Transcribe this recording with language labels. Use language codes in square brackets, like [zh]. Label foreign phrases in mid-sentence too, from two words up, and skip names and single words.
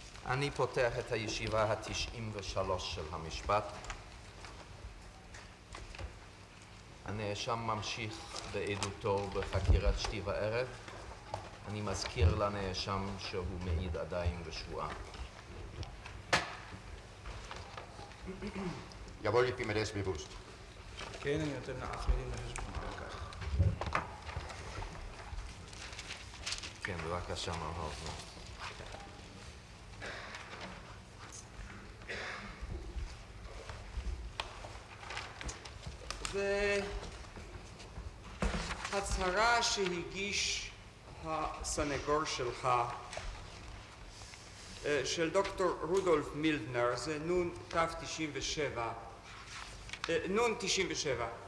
[he] אני פותח את הישיבה ה-93 של המשפט. הנאשם ממשיך בעדותו בחקירת שתי וערב. אני מזכיר לנאשם שהוא מעיד עדיין בשבועה. [de] Jawohl, ich bin mir das bewusst. [he] כן, אני נותן לעצמי דין לחשבון על כך. כן, בבקשה, מר הופמן. והצהרה שהגיש הסנגור שלך, של דוקטור רודולף מילדנר, זה נון נון 97.